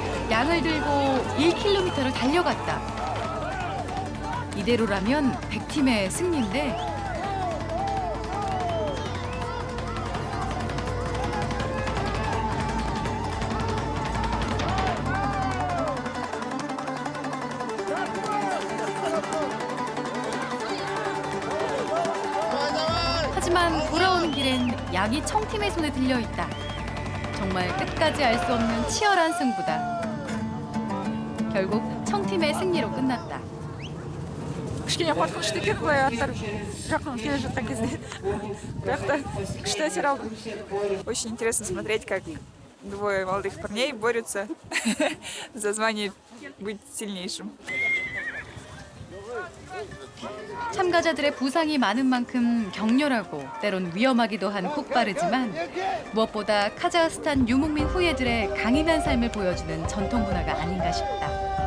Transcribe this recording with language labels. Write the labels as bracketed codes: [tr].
[ko] 양을 들고 1km를 달려갔다. 이대로라면 100팀의 승리인데 하지만 돌아오는 길엔 양이 청팀의 손에 들려있다. 정말 끝까지 알 수 없는 치열한 승부다. 결국 청팀의 승리로 끝났다. [kk] кішкене қорқынышты екен былай аттар жақын келе жатқан кезде бірақ та күшті әсер алдым. [ru] Очень интересно смотреть, как двое молодых парней борются за звание быть сильнейшим. [ko] 참가자들의 부상이 많은 만큼 격렬하고 때론 위험하기도 한 콧바르지만 무엇보다 카자흐스탄 유목민 후예들의 강인한 삶을 보여주는 전통 문화가 아닌가 싶다.